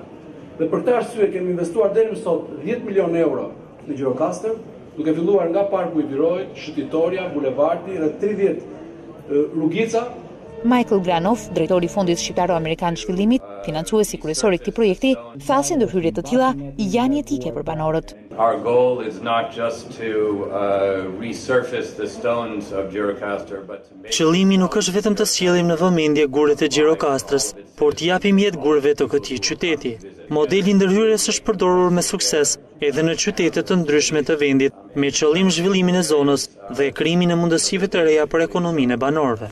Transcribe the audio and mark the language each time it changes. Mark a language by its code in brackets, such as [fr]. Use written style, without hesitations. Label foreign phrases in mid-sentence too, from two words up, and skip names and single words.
[sq] Dhe për këtë arsye kemi investuar deri më sot 10 milionë euro në Gjirokastër, duke filluar nga parku i Birojit, Shëtitoria, bulevardi, rreth 30 rrugica. Michael Granov, drejtori i Fondit Shqiptaro-Amerikan të Zhvillimit, financuesi kryesor i këtij projekti, tha se ndërhyrje të tilla janë etike për banorët. [en] Our goal is not just to resurface the stones of Gjirokastër, but to make... [sq] Qëllimi nuk është vetëm të sjellim në vëmendje guret e Gjirokastrës, por të japim jetë gurëve të këtij qyteti. Modeli ndërhyrjes është përdorur me sukses edhe në qytete të ndryshme të vendit, me qëllim zhvillimin e zonës dhe krijimin e mundësive të reja për ekonominë e banorëve.